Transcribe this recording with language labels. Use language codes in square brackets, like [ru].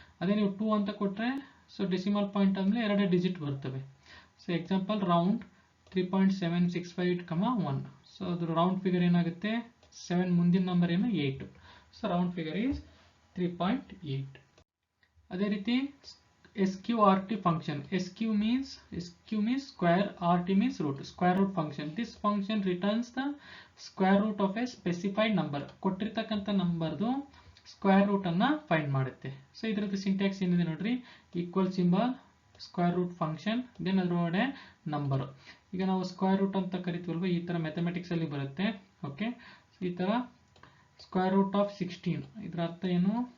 [kn] ಅದೇ ನೀವು 2 ಅಂತ ಕೊಟ್ರೆ ಸೊ ಡೆಸಿಮಲ್ ಪಾಯಿಂಟ್ ಆದ್ಮೇಲೆ 2 ಡಿಜಿಟ್ ಬರ್ತವೆ. So example round 3.765, 1. ಸೊ ಅದ್ರ ರೌಂಡ್ ಫಿಗರ್ ಏನಾಗುತ್ತೆ, 7 ಮುಂದಿನ ನಂಬರ್ ಏನು 8. So round figure is 3.8. ಅದೇ ರೀತಿ SQRT function. [en] SQ means square, RT means root, square root function. This function returns the square root of a specified number. [kn] ಕೊಟ್ಟಿರ್ತಕ್ಕಂಥ ನಂಬರ್ದು square root ಅನ್ನ find ಮಾಡುತ್ತೆ. So ಇದರದ್ದು syntax ಏನಿದೆ ನೋಡ್ರಿ, equal symbol, square root function, then ಅದರೊಳಗಡೆ number. ಈಗ ನಾವು square root ಅಂತ ಕರಿತೀವಲ್ವ, ಈ ತರ ಮ್ಯಾಥಮೆಟಿಕ್ಸ್ ಅಲ್ಲಿ ಬರುತ್ತೆ. ಓಕೆ, ಈ ತರ ಸ್ಕ್ವೇರ್ ರೂಟ್ ಆಫ್ 16, ಇದರ ಅರ್ಥ ಏನು,